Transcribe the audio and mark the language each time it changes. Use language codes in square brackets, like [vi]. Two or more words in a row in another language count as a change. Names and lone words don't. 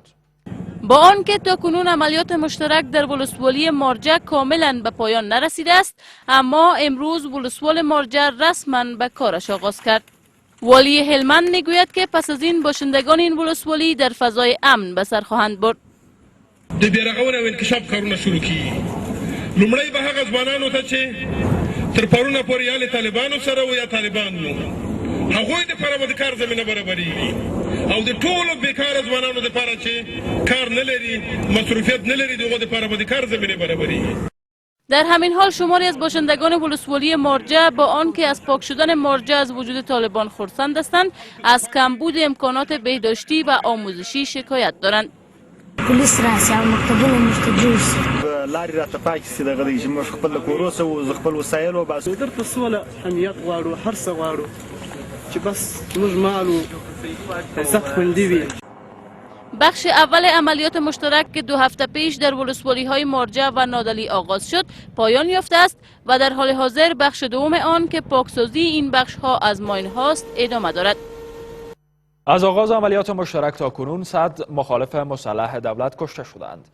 [fa] با آنکه تاکنون عملیات مشترک در ولسوالی مارجه کاملا به پایان نرسیده است، اما امروز ولسوال مارجه رسما به کارش آغاز کرد. والی هلمند میگوید که پس از این باشندگان این ولسوالی در فضای امن به سر خواهند برد. [ps] د بیرغونې او انکشاف کارونه شروع کیږي. لومړی به هغه ځوانانو ته چې تر پرونه پورې یا له طالبانو سره و یا طالبان وو، هغوی دپاره به د کار زمینه برابریږي او د ټولو بیکاره ځوانانو دپاره چې کار نه لري، مصروفیت نه لري، د هغو دپاره به د کار زمینه برابریږي. [fa] در همین حال شماری از باشندگان ولسوالی مارجه با آنکه از پاک شدن مارجه از وجود طالبان خرسند هستند، از کمبود امکانات بهداشتی و آموزشی شکایت دارند. [ps] پولیس راسي او مکتبونه موږ جوړ سي لارې راته پاکې سي دغه دی چې موږ خپل کور اوسو زه خپل وسایل وباسو درته سوله امنیت غواړو هر څه غواړو چې بس موږ مال و عزت خوندي وي. [fa] بخش اول عملیات مشترک که 2 هفته پیش در ولسوالی های مارجه و نادلی آغاز شد پایان یافته است و در حال حاضر بخش دوم آن که پاکسازی این بخش ها از ماین هاست ادامه دارد. از آغاز عملیات مشترک تا کنون 100 مخالف مسلح دولت کشته شدند.